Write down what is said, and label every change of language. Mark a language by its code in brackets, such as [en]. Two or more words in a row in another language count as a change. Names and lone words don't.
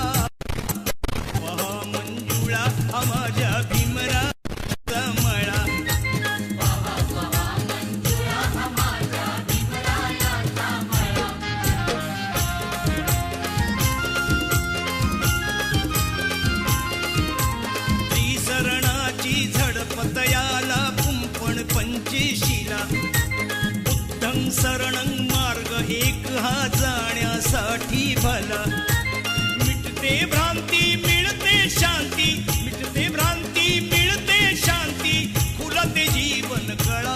[mr] मंजुळा माझ्या भीमरायाचा मळा, त्रिसरणाची झडपत याला कुंपण पंचेशीला, [pi] बुद्धं शरणं [mr] मार्ग एक हा जाण्यासाठी भला। मिटते भ्रांती मिळते शांती, मिटते भ्रांती मिळते शांती, खुलते जीवन कळा।